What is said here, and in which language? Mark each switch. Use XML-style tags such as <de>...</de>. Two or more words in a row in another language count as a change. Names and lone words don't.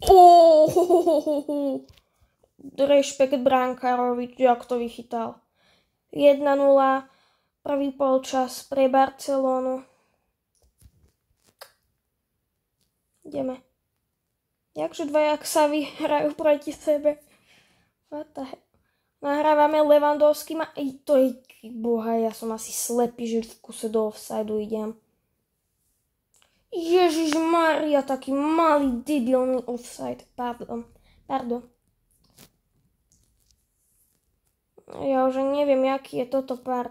<sk>Rešpekt brankárovi, jak to vychytal. 1-0, prvý polčas pre Barcelonu. Ideme. Jakže dvaja Xavi hrajú proti sebe.</sk> <en>What the heck?</en> <sk>Nahrávame Lewandowski. To je, boha, ja som asi slepý, že v kuse do offsideu idem. Ježišmaria, taký malý debilný offside. Pardon. Ja už neviem, aký je toto part.</sk>